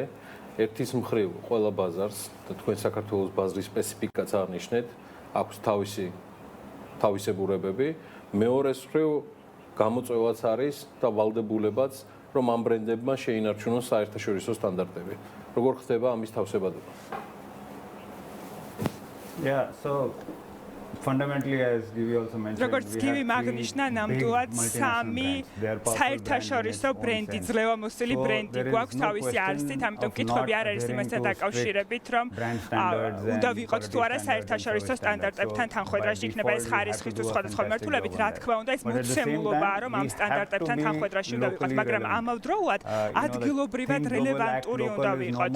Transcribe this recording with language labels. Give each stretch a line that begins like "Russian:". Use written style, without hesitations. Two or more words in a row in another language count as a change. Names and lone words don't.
Georgian: ერთის მხრივ ყველა ბაზარს და თქვენ საქართველოს ბაზრის სპეციფიკაც აღნიშნეთ, აქვს თავისებურებები. მეორეს მხრივ გამოწვევაც არის და ვალდებულებაც, რომ ამ ბრენდებმა შეინარჩუნოს საერთაშორისო სტანდარტები. როგორ ხდება ამის თავსებადობა?
English: Yeah, so fundamentally as Givi also mentioned,
Georgian: როგორც გივი მაგნიშნა, ნამდვილად სამი საერთაშორისო ბრენდი, ძლევამოსილი ბრენდი გვაქვს თავისი არსით, ამიტომ კითხვები არ არის იმასთან დაკავშირებით, რომ უნდა ვიყოთ თუ არა საერთაშორისო სტანდარტებთან თანხვედრაში, იქნება ეს ხარისხის თუ სხვადასხვა მიმართულებით, რა თქმა უნდა, ეს მოცემულობაა, რომ ამ სტანდარტებთან თანხვედრაში უნდა ვიყოთ, მაგრამ ამავდროულად ადგილობრივად რელევანტური უნდა ვიყოთ.